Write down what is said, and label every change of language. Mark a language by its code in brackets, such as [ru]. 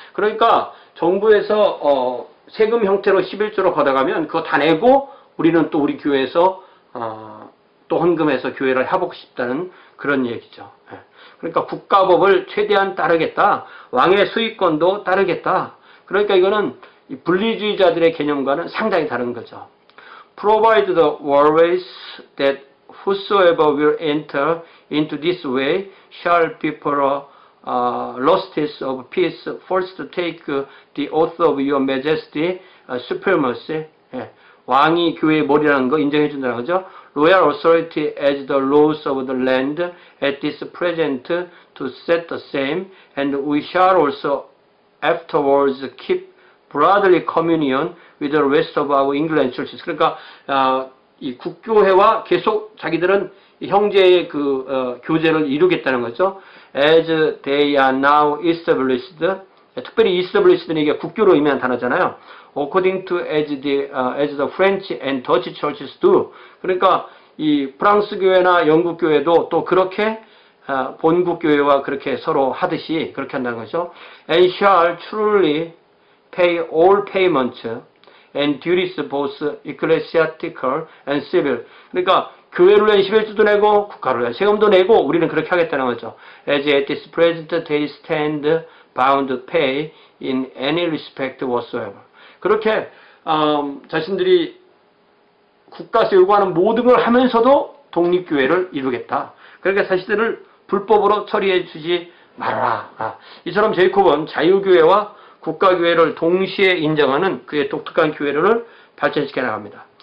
[ko] 그러니까 정부에서 세금 형태로 11조로 걷어가면 그거 다 내고 우리는 또 우리 교회에서 또 헌금해서 교회를 하고 싶다는 그런 얘기죠. 그러니까 국가법을 최대한 따르겠다. 왕의 수익권도 따르겠다. 그러니까 이거는 분리주의자들의 개념과는 상당히 다른 거죠. [en] Provide the always that whosoever will enter into this way shall be for lustice of peace first take the oath of your majesty supremacy. [ko] 왕이 교회의 머리라는 거 인정해 준다는 거죠. [en] Royal authority as the laws of the land at this present to set the same, and we shall also afterwards keep brotherly communion with the rest of our England churches. [ko] 그러니까 이 국교회와 계속 자기들은 형제의 교제를 이루겠다는 거죠. [en] As they are now established, [ko] 특별히 established는 이게 국교로 의미한 단어잖아요. [en] According to as the French and Dutch churches do. [ko] 그러니까 이 프랑스 교회나 영국 교회도 또 그렇게 본국 교회와 그렇게 서로 하듯이 그렇게 한다는 거죠. [en] And shall truly pay all payments and duties both ecclesiastical and civil. [ko] 그러니까 교회를 위한 11조도 내고 국가를 위한 세금도 내고 우리는 그렇게 하겠다는 거죠. [en] As at this present they stand bound to pay in any respect whatsoever. [ko] 그렇게 자신들이 국가에서 요구하는 모든 걸 하면서도 독립교회를 이루겠다. 그러니까 자신들을 불법으로 처리해 주지 말아라. 이처럼 제이콥은 자유교회와 국가교회를 동시에 인정하는 그의 독특한 교회를 발전시켜 나갑니다.